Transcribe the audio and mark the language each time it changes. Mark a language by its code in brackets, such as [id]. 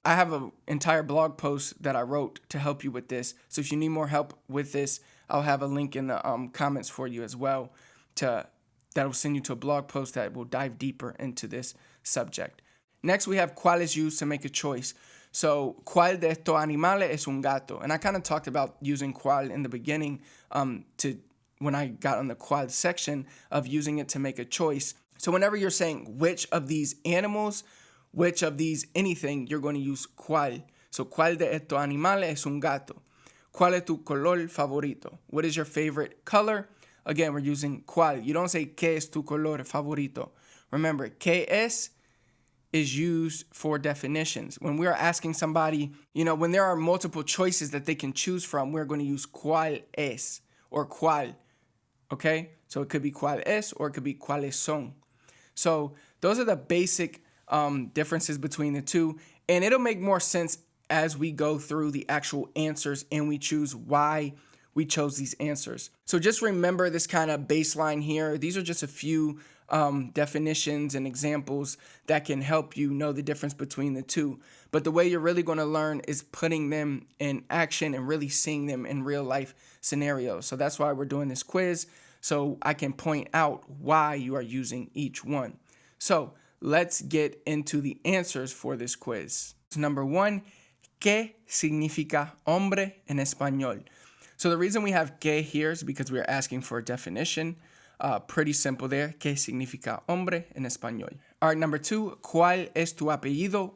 [en] I have an entire blog post that I wrote to help you with this. So if you need more help with this, I'll have a link in the comments for you as well that will send you to a blog post that will dive deeper into this subject. Next, we have cuál is used to make a choice. [es] So, ¿cuál de estos animales es un gato? [en] And I kind of talked about using cuál in the beginning when I got on the cuál section of using it to make a choice. So whenever you're saying which of these animals, which of these anything, you're going to use cuál. [es] So, ¿cuál de estos animales es un gato? ¿Cuál es tu color favorito? [en] What is your favorite color? Again, we're using cuál. You don't say [es] ¿qué es tu color favorito? [en] Remember, ¿qué es used for definitions. When we are asking somebody, when there are multiple choices that they can choose from, we're going to use cuál es or cuál. Okay? So it could be cuál es or it could be cuáles son. So those are the basic differences between the two. And it'll make more sense as we go through the actual answers and we choose why we chose these answers. So just remember this kind of baseline here. These are just a few definitions and examples that can help you know the difference between the two. But the way you're really going to learn is putting them in action and really seeing them in real life scenarios. So that's why we're doing this quiz, so I can point out why you are using each one. So let's get into the answers for this quiz. Number 1, [es] ¿qué significa hombre en español? [en] So the reason we have que here is because we are asking for a definition. Pretty simple there. [es] ¿Qué significa hombre en español? [en] All right, number 2, [es] ¿cuál es tu apellido?